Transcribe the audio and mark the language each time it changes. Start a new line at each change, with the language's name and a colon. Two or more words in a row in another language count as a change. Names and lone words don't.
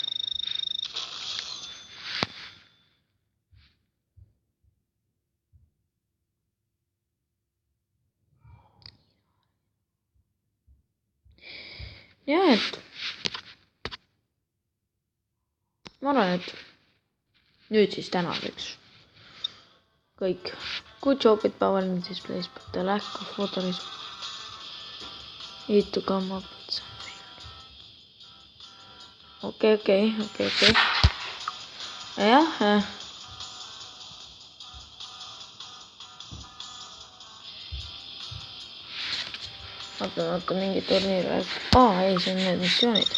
Estonian: Ja, et ma arvan, et nüüd siis tänaseks kõik.
English: Good job with power and displays, but the lack of water is need to come up with something.
Estonian: Okei. Jah, vaata mingi turniir veel. Ei, see on need missioonid.